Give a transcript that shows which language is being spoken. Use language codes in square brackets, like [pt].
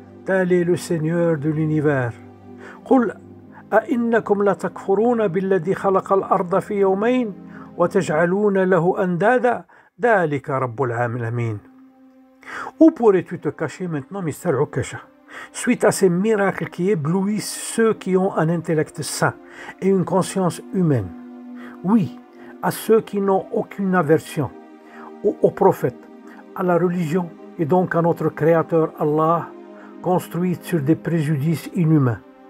[fr] Tel est le Seigneur de l'univers. [ar] قل أئنكم لتكفرون بالذي خلق الأرض في يومين وتجعلون له أندادا ذلك رب العالمين. [fr] Où pourrais-tu te cacher maintenant, Mr. Okasha, suite à ces miracles qui éblouissent ceux qui ont un intellect sain et une conscience humaine? Oui, à ceux qui n'ont aucune aversion aux prophètes, à la religion et donc à notre Créateur Allah, construite sur des préjudices inhumains.